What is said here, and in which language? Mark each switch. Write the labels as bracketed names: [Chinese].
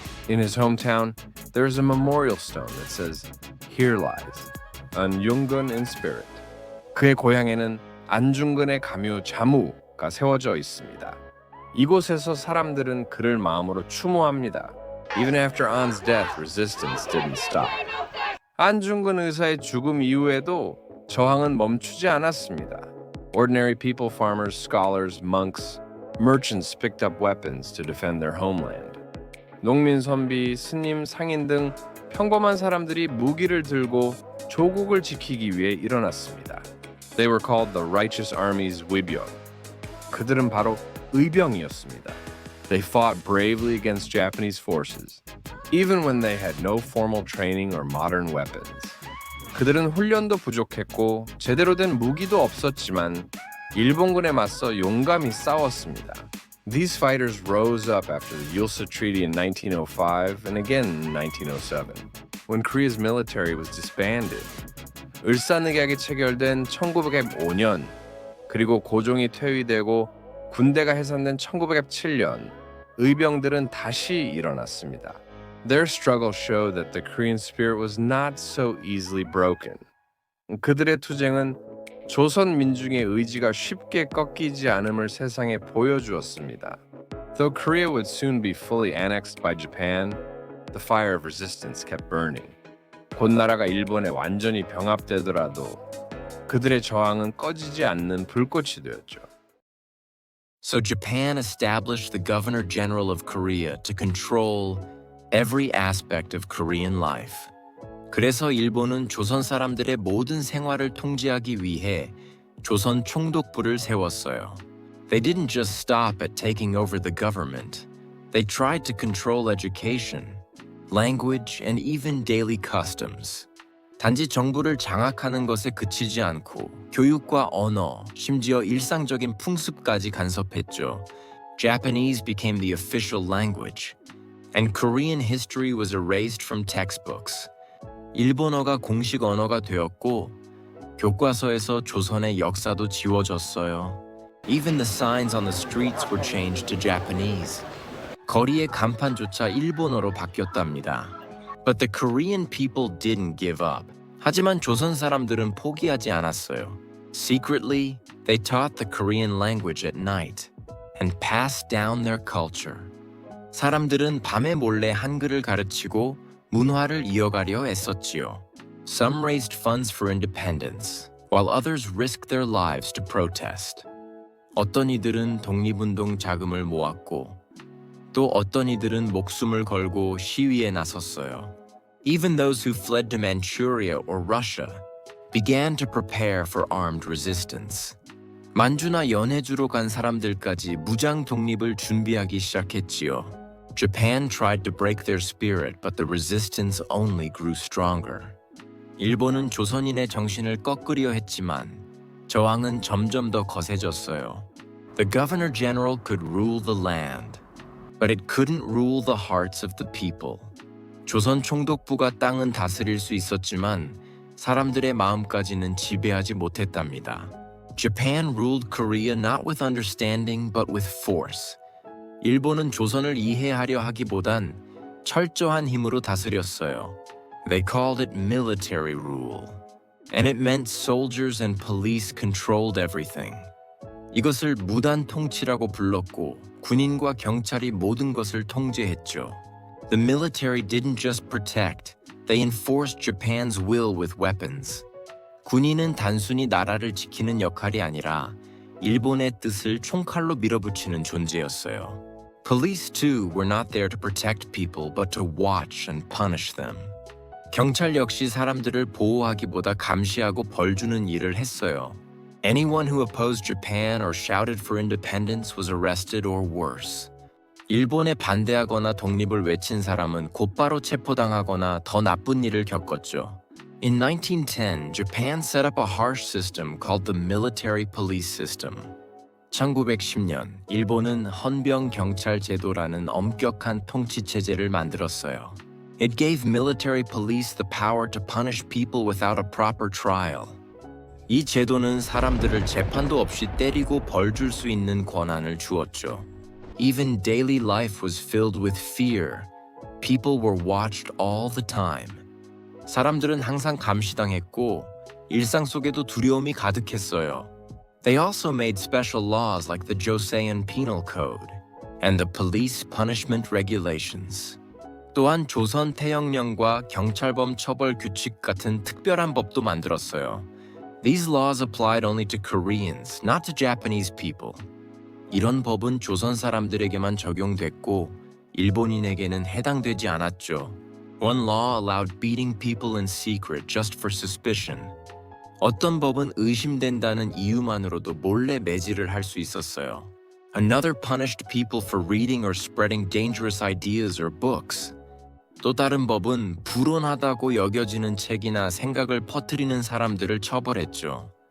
[English] In his hometown, there is a memorial stone that says, "Here lies 안중근 in spirit." [Korean] 그의 고향에는 안중근의 가묘 자무가 세워져 있습니다. 이곳에서 사람들은 그를 마음으로 추모합니다. [English] Even after An's death, resistance didn't stop. [Korean] 안중근 의사의 죽음 이후에도 저항은 멈추지 않았습니다. [English] Ordinary people, farmers, scholars, monks, merchants picked up weapons to defend their homeland. [Korean] 농민, 선비, 스님, 상인 등 평범한 사람들이 무기를 들고 조국을 지키기 위해 일어났습니다. [English] They were called the Righteous Army's Wibyeong. [Korean] 그들은 바로 의병이었습니다. [English] They fought bravely against Japanese forces, even when they had no formal training or modern weapons. [Korean] 그들은 훈련도 부족했고 제대로 된 무기도 없었지만 일본군에 맞서 용감히 싸웠습니다. [English] These fighters rose up after the Ulsa Treaty in 1905 and again in 1907, when Korea's military was disbanded. [Korean] 을사늑약이 체결된 1905년, 그리고 고종이 퇴위되고 군대가 해산된 1907년, 의병들은 다시 일어났습니다. [English] Their struggle showed that the Korean spirit was not so easily broken. [Korean] 그들의 투쟁은 조선 민중의 의지가 쉽게 꺾이지 않음을 세상에 보여주었습니다. [English] Though Korea would soon be fully annexed by Japan, the fire of resistance kept burning. [Korean] 곧 나라가 일본에 완전히 병합되더라도 그들의 저항은 꺼지지 않는 불꽃이 되었죠. [English] So Japan established the Governor General of Korea to control every aspect of Korean life. [Korean] 그래서 일본은 조선 사람들의 모든 생활을 통제하기 위해 조선 총독부를 세웠어요. [English] They didn't just stop at taking over the government. They tried to control education, language, and even daily customs. [Korean] 단지 정부를 장악하는 것에 그치지 않고 교육과 언어, 심지어 일상적인 풍습까지 간섭했죠. [English] Japanese became the official language, and Korean history was erased from textbooks. [Korean] 일본어가 공식 언어가 되었고 교과서에서 조선의 역사도 지워졌어요. [English] Even the signs on the streets were changed to Japanese. [Korean] 거리의 간판조차 일본어로 바뀌었답니다. [English] But the Korean people didn't give up. [Korean] 하지만 조선 사람들은 포기하지 않았어요. [English] Secretly, they taught the Korean language at night and passed down their culture. [Korean] 사람들은 밤에 몰래 한글을 가르치고 문화를 이어가려 애썼지요. [English] Some raised funds for independence, while others risked their lives to protest. [Korean] 어떤 이들은 독립운동 자금을 모았고 또 어떤 이들은 목숨을 걸고 시위에 나섰어요. [English] Even those who fled to Manchuria or Russia began to prepare for armed resistance. [Korean] 만주나 연해주로 간 사람들까지 무장 독립을 준비하기 시작했지요. [English] Japan tried to break their spirit, but the resistance only grew stronger. [Korean] 일본은 조선인의 정신을 꺾으려 했지만 저항은 점점 더 거세졌어요. [English] The Governor General could rule the land, but it couldn't rule the hearts of the people. [Korean] 조선 총독부가 땅은 다스릴 수 있었지만 사람들의 마음까지는 지배하지 못했답니다. [English] Japan ruled Korea not with understanding but with force. [Korean] 일본은 조선을 이해하려 하기보단 철저한 힘으로 다스렸어요. [English] They called it military rule, and it meant soldiers and police controlled everything. [Korean] 이것을 무단 통치라고 불렀고 군인과 경찰이 모든 것을 통제했죠. [English] The military didn't just protect, they enforced Japan's will with weapons. [Korean] 군인은 단순히 나라를 지키는 역할이 아니라 일본의 뜻을 총칼로 밀어붙이는 존재였어요. [English] Police too were not there to protect people but to watch and punish them. [Korean] 경찰 역시 사람들을 보호하기보다 감시하고 벌 주는 일을 했어요. [English] Anyone who opposed Japan or shouted for independence was arrested or worse. [Korean] 일본에 반대하거나 독립을 외친 사람은 곧바로 체포당하거나 더 나쁜 일을 겪었죠. [English] In 1910, Japan set up a harsh system called the military police system. [Korean] 1910년 일본은 헌병 경찰 제도라는 엄격한 통치 체제를 만들었어요. [English] It gave military police the power to punish people without a proper trial. [Korean] 이 제도는 사람들을 재판도 없이 때리고 벌 줄 수 있는 권한을 주었죠. [English] Even daily life was filled with fear. People were watched all the time. [Korean] 사람들은 항상 감시당했고 일상 속에도 두려움이 가득했어요. [English] They also made special laws like the Joseon Penal Code and the Police Punishment Regulations. [Korean] 또한 조선 태형령과 경찰범 처벌 규칙 같은 특별한 법도 만들었어요. [English] These laws applied only to Koreans, not to Japanese people. [Korean] 이런 법은 조선 사람들에게만 적용됐고 일본인에게는 해당되지 않았죠. [English] One law allowed beating people in secret just for suspicion. [Korean] 어떤 법은 의심된다는 이유만으로도 몰래 매질을 할 수 있었어요. [English] Another punished people for reading or spreading dangerous ideas or books. [Korean] 또 다른 법은 불온하다고 여겨지는 책이나 생각을 퍼뜨리는 사람들을 처벌했죠.